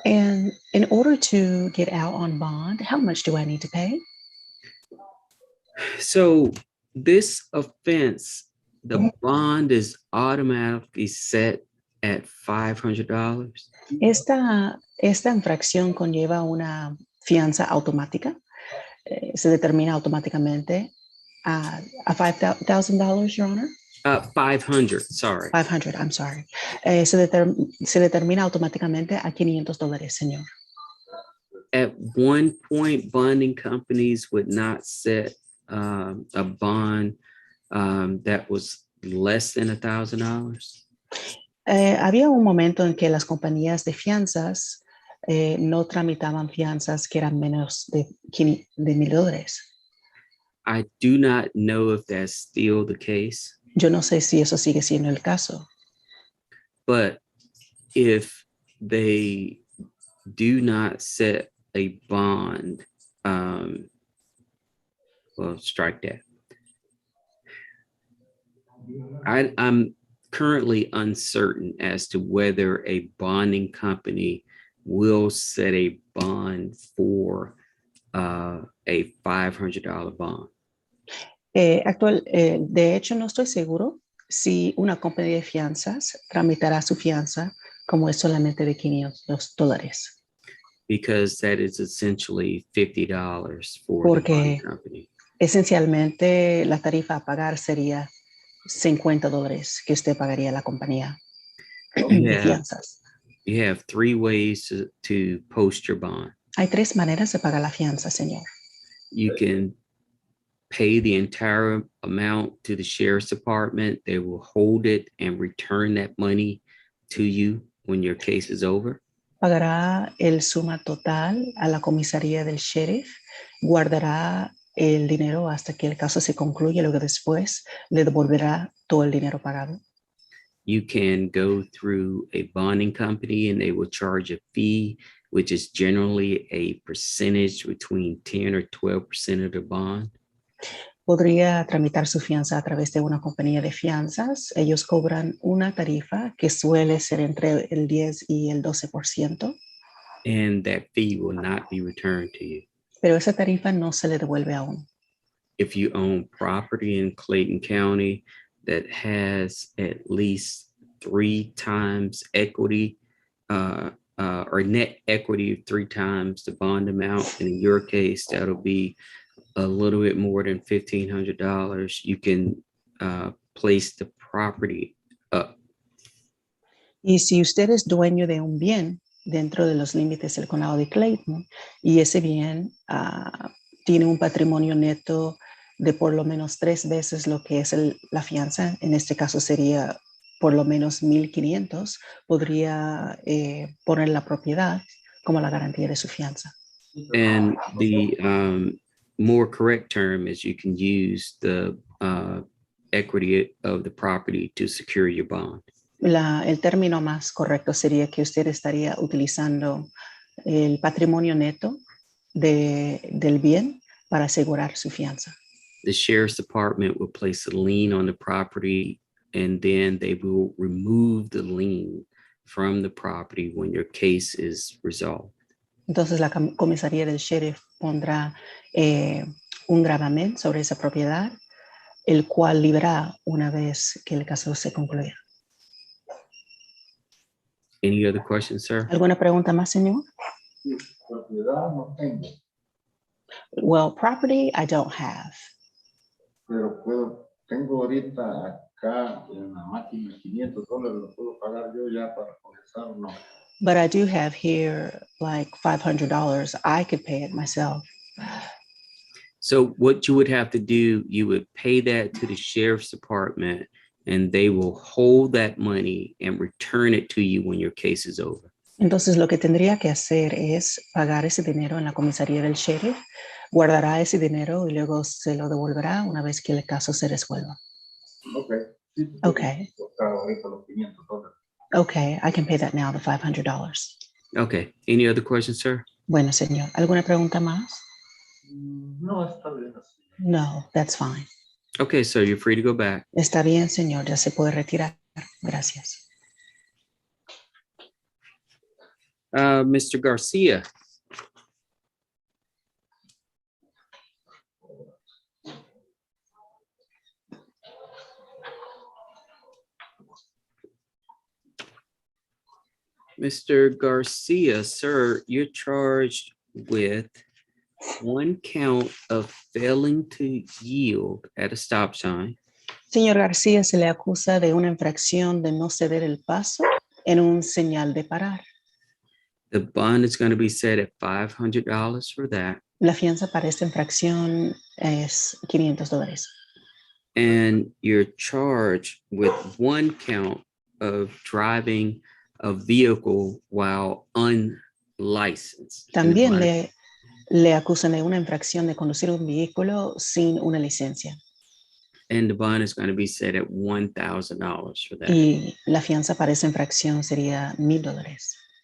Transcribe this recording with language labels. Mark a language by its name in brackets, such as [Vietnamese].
[English] And in order to get out on bond, how much do I need to pay? So this offense, the bond is automatically set at $500. [Spanish] Esta infracción conlleva una fianza automática. Se determina automáticamente a $5,000, [English] Your Honor. 500, sorry. 500, I'm sorry. [Spanish] Se determina automáticamente a $500, señor. [English] At one point, bonding companies would not set a bond that was less than $1,000. [Spanish] Había un momento en que las compañías de fianzas no tramitaban fianzas que eran menos de $1,000. [English] I do not know if that's still the case. [Spanish] Yo no sé si eso sigue siendo el caso. [English] But if they do not set a bond, well, strike that. I'm currently uncertain as to whether a bonding company will set a bond for a $500 bond. [Spanish] De hecho, no estoy seguro si una compañía de fianzas tramitará su fianza como es solamente de $500. [English] Because that is essentially $50 for the bonding company. [Spanish] Esencialmente, la tarifa a pagar sería $50 que usted pagaría a la compañía de fianzas. [English] You have 3 ways to post your bond. [Spanish] Hay 3 maneras de pagar la fianza, señor. [English] You can pay the entire amount to the sheriff's department. They will hold it and return that money to you when your case is over. [Spanish] Pagará el suma total a la comisaría del sheriff, guardará el dinero hasta que el caso se concluya, luego después le devolverá todo el dinero pagado. [English] You can go through a bonding company and they will charge a fee, which is generally a percentage between 10 or 12% of the bond. [Spanish] Podría tramitar su fianza a través de una compañía de fianzas. Ellos cobran una tarifa que suele ser entre el 10 y el 12%, [English] And that fee will not be returned to you. [Spanish] pero esa tarifa no se le devuelve aún. [English] If you own property in Clayton County that has at least 3 times equity or net equity of 3 times the bond amount, and in your case, that'll be a little bit more than $1,500, you can place the property up. [Spanish] Y si usted es dueño de un bien dentro de los límites del condado de Clayton y ese bien tiene un patrimonio neto de por lo menos 3 veces lo que es la fianza, en este caso sería por lo menos 1,500, podría poner la propiedad como la garantía de su fianza. [English] And the more correct term is you can use the equity of the property to secure your bond. [Spanish] El término más correcto sería que usted estaría utilizando el patrimonio neto del bien para asegurar su fianza. [English] The sheriff's department will place a lien on the property, and then they will remove the lien from the property when your case is resolved. [Spanish] Entonces la comisaría del sheriff pondrá un gravamen sobre esa propiedad, el cual librará una vez que el caso se concluya. [English] Any other questions, sir? [Spanish] ¿Alguna pregunta más, señor? Propiedad no tengo, [English] Well, property I don't have, [Spanish] pero tengo ahorita acá en la máquina $500, lo puedo pagar yo ya para comenzar o no. [English] but I do have here like $500. I could pay it myself. So what you would have to do, you would pay that to the sheriff's department, and they will hold that money and return it to you when your case is over. [Spanish] Entonces lo que tendría que hacer es pagar ese dinero en la comisaría del sheriff, guardará ese dinero y luego se lo devolverá una vez que el caso se resuelva. Okay. Sí, [English] Okay. [Spanish] Ahorita los $500. [English] Okay, I can pay that now, the $500. Okay. Any other questions, sir? [Spanish] Bueno, señor, ¿alguna pregunta más? No, está bien así. [English] No, that's fine. Okay, so you're free to go back. [Spanish] Está bien, señor, ya se puede retirar. Gracias. [English] Mr. Garcia. Mr. Garcia, sir, you're charged with 1 count of failing to yield at a stop sign. [Spanish] Señor García, se le acusa de una infracción de no ceder el paso en un señal de parar. [English] The bond is going to be set at $500 for that. [Spanish] La fianza para esta infracción es $500. [English] And you're charged with 1 count of driving a vehicle while unlicensed. [Spanish] También le acusan de una infracción de conducir un vehículo sin una licencia. [English] And the bond is going to be set at $1,000 for that. [Spanish] Y la fianza para esa infracción sería $1,000.